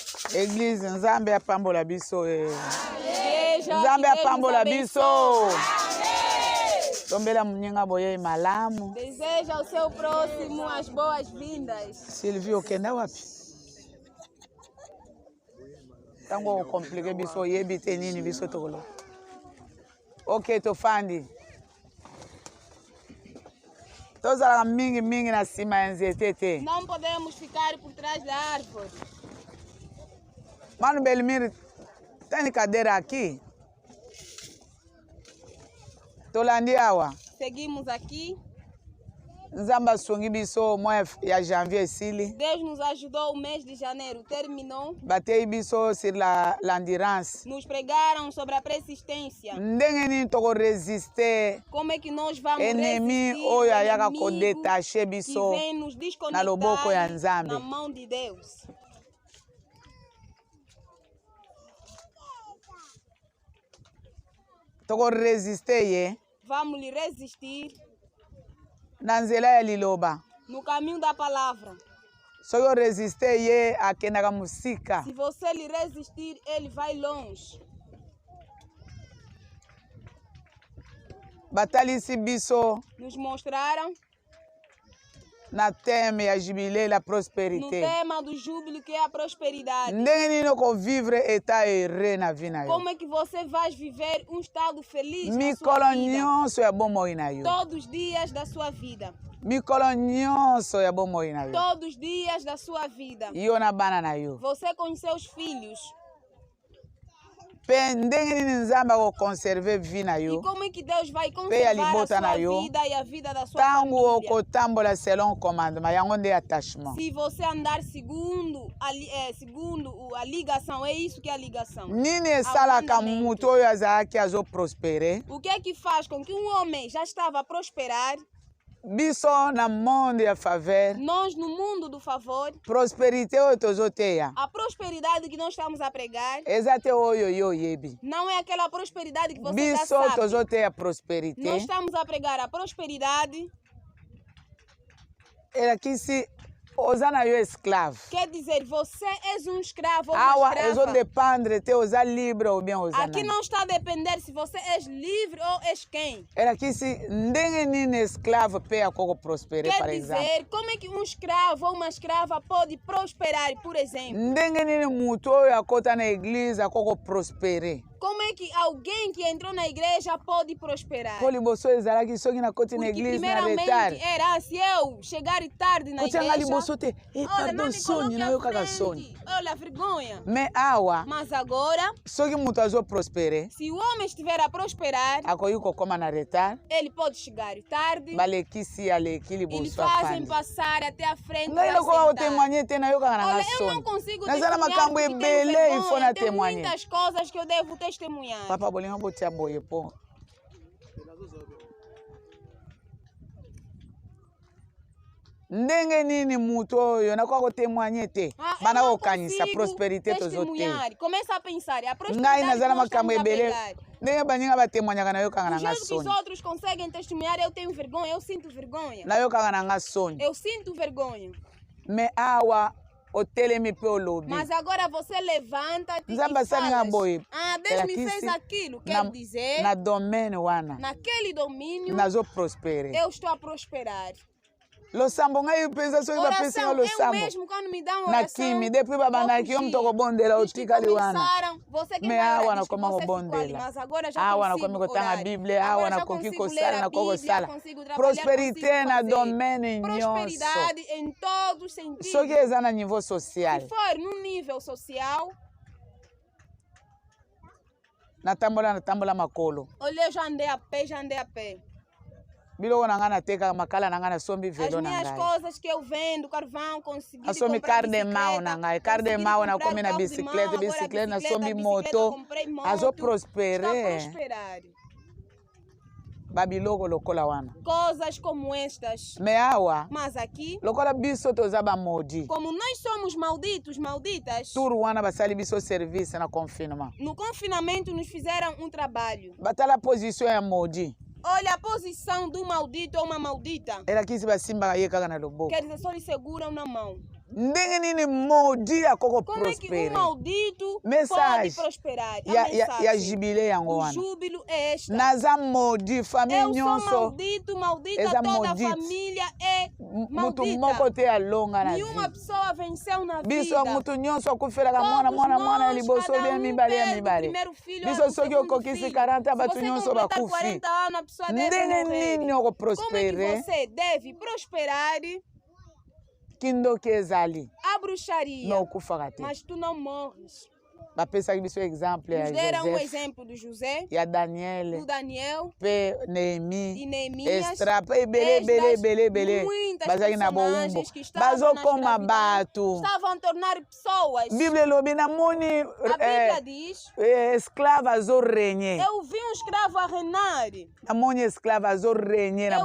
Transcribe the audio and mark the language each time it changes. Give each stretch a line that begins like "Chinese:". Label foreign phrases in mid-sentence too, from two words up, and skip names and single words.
Lingala: Église Nzambe apambola biso. Nzambe apambola biso. Tombela muninga boye malamu.
Portuguese: Deseja ao seu próximo as boas-vindas.
Lingala: Silvio okenda wapi? Tango compliqué biso yebi te nini biso tokolo. Ok, tofandi. Tozala mingi na cima ya nzete te.
Portuguese: Não podemos ficar por trás da árvore. Mano Belmir, tem cadeira aqui?
Lingala: Tolandi awa.
Portuguese: Seguimos aqui.
Lingala: Nzamba sungi biso moya ya janvier sili.
Portuguese: Deus nos ajudou, o mês de janeiro terminou.
Lingala: Batei biso
French: sur l'endurance.
Portuguese: Nos pregaram sobre a persistência.
Lingala: Ndenge nini toko résister.
Portuguese: Como é que nós vamos
Lingala: Ennemi
Portuguese: resistir
Lingala: oyo ayaka
Portuguese: ao inimigo
Lingala: kodetache biso
Portuguese: que vem nos
Lingala: na loboko ya Nzambe.
Portuguese: na mão de Deus.
Lingala: Toko résister ye.
Portuguese: Vamos lhe resistir
Lingala: Na nzela ya liloba.
Portuguese: no caminho da palavra.
Lingala: Soki o résister ye akendaka musika.
Portuguese: Se você lhe resistir, ele vai longe.
Lingala: Batalisi biso
Portuguese: Nos mostraram
Lingala: na teme ya jubilé la
Portuguese: no
Lingala: prospérité.
Portuguese: tema do júbilo, que é a prosperidade.
Lingala: Ndenge nini oko
French: vivre état heureux
Lingala: na vie na yo.
Portuguese: Como é que você vai viver um estado feliz na sua
Lingala: Mikolo
Portuguese: vida?
Lingala: nyonso ya bomoi na yo.
Portuguese: Todos os dias da sua vida.
Lingala: Mikolo nyonso ya bomoi na yo.
Portuguese: Todos os dias da sua vida.
Lingala: Yo na bana na yo.
Portuguese: Você com seus filhos.
Lingala: Pe ndenge nini Nzambe akoconserve vie na
Portuguese: E
Lingala: yo.
Portuguese: como é que Deus vai
Lingala: Pe
Portuguese: conservar a
Lingala: libota na
Portuguese: sua
Lingala: yo.
Portuguese: vida e a vida da sua
Lingala: Tango
Portuguese: família?
Lingala: okotambola
French: selon commandement
Lingala: yango nde attachement.
Portuguese: Se você andar segundo a ligação, é isso que é a ligação.
Lingala: Nini esalaka
Portuguese: Abundamento.
Lingala: mutu oyo azalaki azoprospere.
Portuguese: O que é que faz com que um homem já estava a prosperar?
Lingala: Biso na monde ya faveur.
Portuguese: Nós, no mundo do favor,
Lingala: Prosperité oyo tozoteya.
Portuguese: a prosperidade que nós estamos a pregar
Lingala: Eza te oyo yo oyebi.
Portuguese: não é aquela prosperidade que você já
Lingala: Biso
Portuguese: sabe.
Lingala: tozoteya prosperité.
Portuguese: Nós estamos a pregar a prosperidade,
Lingala: Elakisi oza na yo esclave.
Portuguese: quer dizer, você és um escravo ou uma
Lingala: Awa
Portuguese: escrava.
Lingala: ezodependre te oza libre
French: ou bien
Lingala: oza
Portuguese: Aqui
Lingala: nani.
Portuguese: não está a depender se você és livre ou és quem.
Lingala: Elakisi ndenge nini esclave pe akoko prospere
Portuguese: Quer
French: par exemple.
Portuguese: dizer, como é que um escravo ou uma escrava pode prosperar, por exemplo?
Lingala: Ndenge nini mutu oyo akota na église akoko prospere.
Portuguese: Como é que alguém que entrou na igreja pode prosperar?
Lingala: Po liboso ezalaki soki nakoti na
Portuguese: Porque
Lingala: église na
Portuguese: primeiramente
Lingala: retard.
Portuguese: era, se eu chegar tarde na
Lingala: Kotianga
Portuguese: igreja,
Lingala: liboso te.
Portuguese: olha, não
Lingala: Pardon,
Portuguese: me
Lingala: soni
Portuguese: coloque
Lingala: na
Portuguese: à
Lingala: yo kaka
Portuguese: frente.
Lingala: soni.
Portuguese: Olha a vergonha.
Lingala: Me awa
Portuguese: Mas agora,
Lingala: soki mutu azoprospere
Portuguese: se o homem estiver a prosperar,
Lingala: akoki kokóma na retard.
Portuguese: ele pode chegar tarde.
Lingala: Balekisi aleki
Portuguese: Eles
Lingala: liboso
Portuguese: fazem
Lingala: afandi.
Portuguese: passar até a frente.
Lingala: Ngai
Portuguese: para
Lingala: lokola
Portuguese: sentar.
Lingala: otémoigner te nayokaka na
Portuguese: Olha,
Lingala: nga
Portuguese: eu
Lingala: soni.
Portuguese: não consigo
Lingala: Nazala
Portuguese: testemunhar
Lingala: makambo
Portuguese: porque tenho
Lingala: ebele
Portuguese: vergonha.
Lingala: ifo na
Portuguese: Tem
Lingala: témoigner.
Portuguese: muitas coisas que eu devo testemunhar.
Lingala: Papa bolinga botia boye po. Ndenge nini mutu oyo nakoka kotémoigner te.
Portuguese: Eu
Lingala: Bana
Portuguese: não
Lingala: kokanisa
Portuguese: consigo
Lingala: prosperité tozoteya.
Portuguese: testemunhar. Começa a pensar, a
Lingala: Ngai
Portuguese: prosperidade que
Lingala: nazala
Portuguese: nós
Lingala: makambo
Portuguese: estamos a
Lingala: ebele.
Portuguese: pregar.
Lingala: Ndenge baninga batémoignaka nayokaka na
Portuguese: Do
Lingala: nga
Portuguese: jeito que os
Lingala: soni.
Portuguese: outros conseguem testemunhar, eu tenho vergonha, eu sinto vergonha.
Lingala: Nayokaka na nga soni.
Portuguese: Eu sinto vergonha.
Lingala: Me awa otelemi pe olobi.
Portuguese: Mas agora você levanta e
Lingala: Nzambe asalinga
Portuguese: falas.
Lingala: boye.
Portuguese: Ah, Deus me
Lingala: Elakisi
Portuguese: fez aquilo.
Lingala: na-
Portuguese: Quer dizer,
Lingala: Na domaine wana
Portuguese: naquele domínio,
Lingala: nazoprospere.
Portuguese: eu estou a prosperar.
Lingala: Losambo ngai mpenza soki bapesinga
Portuguese: Oração, eu
Lingala: losambo.
Portuguese: mesmo, quando me dão
Lingala: Na
Portuguese: oração,
Lingala: kimi depuis babandaki yo mutu okobondela
Portuguese: Os que
Lingala: otikali wana.
Portuguese: começaram, você que
Lingala: Me
Portuguese: vai
Lingala: awa
Portuguese: orar, diz que
Lingala: nakoma
Portuguese: você ficou
Lingala: kobondela.
Portuguese: ali, mas agora já
Lingala: Awa
Portuguese: consigo
Lingala: nakomi kotanga
Portuguese: orar.
Lingala: Bíblia, awa
Portuguese: Agora já
Lingala: nakoki
Portuguese: consigo
Lingala: kosala,
Portuguese: ler a
Lingala: nakoko
Portuguese: Bíblia,
Lingala: sala.
Portuguese: consigo trabalhar,
Lingala: Prosperité
Portuguese: consigo
Lingala: na
Portuguese: fazer.
Lingala: domaine nyonso.
Portuguese: Prosperidade em todos os sentidos.
Lingala: Soki eza na
French: niveau social.
Portuguese: Se for num nível social,
Lingala: natambola makolo.
Portuguese: olha, eu já andei a pé, já andei a pé.
Lingala: Biloko na ngai nateka makala na ngai nasombi
Portuguese: As
Lingala: velo na
Portuguese: minhas
Lingala: ngai.
Portuguese: coisas que eu vendo, carvão, consegui
Lingala: Nasomi
Portuguese: comprar carne de mau
Lingala: na ngai.
Portuguese: Carne de consegui mau comprar
Lingala: nakomi na
Portuguese: carro de
Lingala: bicicleta,
Portuguese: mão, agora
Lingala: bicicleta nasombi
Portuguese: bicicleta,
Lingala: moto.
Portuguese: comprei moto.
Lingala: Azoprospere.
Portuguese: Está a prosperar.
Lingala: Babiloko lokola wana.
Portuguese: Coisas como estas.
Lingala: Me awa
Portuguese: Mas aqui,
Lingala: lokola biso toza bamodi.
Portuguese: como nós somos malditos, malditas,
Lingala: Turu wana basali biso service na confinement.
Portuguese: no confinamento nos fizeram um trabalho.
Lingala: Batala position ya modi.
Portuguese: Olha a posição do maldito ou uma maldita.
Lingala: Elakisi basimbaka ye kaka na loboko.
Portuguese: Quer dizer, só lhe seguram na mão.
Lingala: ndenge nini maudit akoko
Portuguese: Como é que
Lingala: prospérer.
Portuguese: maldito
Lingala: Message.
Portuguese: pode prosperar? A
Lingala: Ya
Portuguese: mensagem.
Lingala: jubilé yango
Portuguese: O
Lingala: wana.
Portuguese: júbilo é esta.
Lingala: Naza
French: maudit famille
Portuguese: Eu sou
Lingala: nyonso.
Portuguese: maldito, maldita
Lingala: Eza
Portuguese: toda a
Lingala: maudite.
Portuguese: família é
Lingala: Mutu
Portuguese: maldita.
Lingala: moko te alonga na
Portuguese: Nenhuma
Lingala: vie.
Portuguese: pessoa venceu na
Lingala: Biso
Portuguese: vida.
Lingala: mutu nyonso akufelaka
Portuguese: Todos
Lingala: mwana mwana mwana
Portuguese: nós,
Lingala: liboso
Portuguese: cada
Lingala: bia mibale ya
Portuguese: perde o
Lingala: mibale.
Portuguese: primeiro filho
Lingala: Biso
Portuguese: ao
Lingala: soki
Portuguese: segundo
Lingala: okokisi
Portuguese: filho.
Lingala: 40
Portuguese: Se
Lingala: bato
Portuguese: você
Lingala: nyonso
Portuguese: completar
Lingala: bakufi.
Portuguese: 40 anos, a pessoa deve
Lingala: Ndenge
Portuguese: morrer.
Lingala: nini
Portuguese: Como é que
Lingala: okoprospere
Portuguese: você deve prosperar
Lingala: kindoki ezali
Portuguese: a bruxaria,
Lingala: na okufaka te.
Portuguese: mas tu não morres?
Lingala: Bapesaki biso exemple ya
Portuguese: Nos deram um
Lingala: Joseph,
Portuguese: exemplo do José,
Lingala: ya
Portuguese: do
Lingala: Daniel,
Portuguese: Daniel,
Lingala: mpe
Portuguese: de
Lingala: Nehemi,
Portuguese: Neemias.
Lingala: Estra, mpe ebele
Portuguese: Muitas
Lingala: bazalaki na bowumbu.
Portuguese: personagens que estavam na
Lingala: Bazokoma
Portuguese: escravidão
Lingala: bato.
Portuguese: estavam a tornar pessoas.
Lingala: Bible elobi namoni
Portuguese: A Bíblia diz,
Lingala: esclave azorenye.
Portuguese: eu vi um escravo a reinar.
Lingala: Namoni esclave azorenye na